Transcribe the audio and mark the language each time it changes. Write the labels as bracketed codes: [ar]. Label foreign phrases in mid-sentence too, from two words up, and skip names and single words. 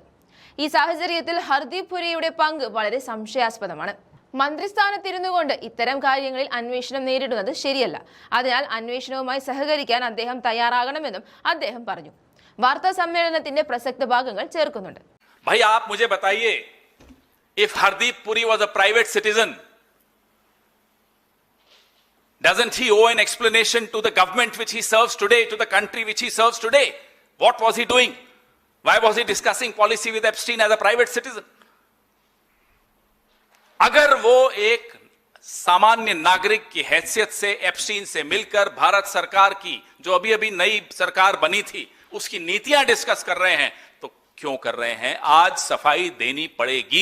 [ml] ഈ സാഹചര്യത്തിൽ ഹർദീപ് പുരിയുടെ പങ്ക് വളരെ സംശയാസ്പദമാണ്. മന്ത്രിസ്ഥാനത്തിരുന്നു കൊണ്ട് ഇത്തരം കാര്യങ്ങളിൽ അന്വേഷണം നേരിടുന്നത് ശരിയല്ല. അതിനാൽ അന്വേഷണവുമായി സഹകരിക്കാൻ അദ്ദേഹം തയ്യാറാകണമെന്നും അദ്ദേഹം പറഞ്ഞു. വാർത്താ സമ്മേളനത്തിന്റെ പ്രസക്ത ഭാഗങ്ങൾ ചേർക്കുന്നുണ്ട്. [hi] भाई आप मुझे बताइए, [en] if Hardeep Puri was a private citizen, doesn't he owe an explanation to the government which he serves today, to the country which he serves today? What was he doing? Why was he discussing policy with Epstein as a private citizen? [hi] अगर वो एक सामान्य नागरिक की हैसियत से एप्स्टीन से मिलकर भारत सरकार की जो अभी अभी नई सरकार बनी थी उसकी नीतियां डिस्कस कर रहे हैं, तो क्यों कर रहे हैं? आज सफाई देनी पड़ेगी.